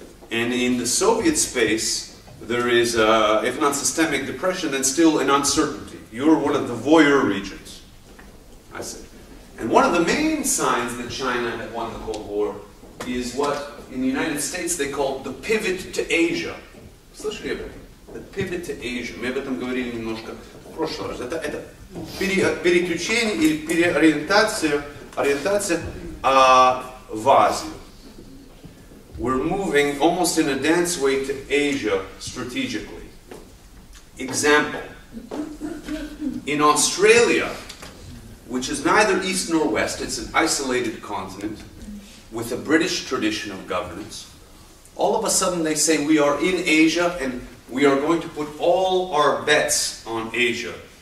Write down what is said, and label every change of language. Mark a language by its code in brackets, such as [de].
[en] And in the Soviet space, there is, if not systemic depression, then still an uncertainty. You're one of the voyeur regions, I say. And one of the main signs that China had won the Cold War is what in the United States they call the pivot to Asia. [ru] Слышали об этом? [en] The pivot to Asia. [ru] Мы об этом говорили немножко в прошлый раз. Это переключение или переориентация в Азию. [en] We're moving almost in a dance way to Asia strategically. Example. In Australia, which is neither east nor west, it's an isolated continent with a British tradition of governance, all of a sudden they say we are in Asia and we are going to put all our bets on Asia.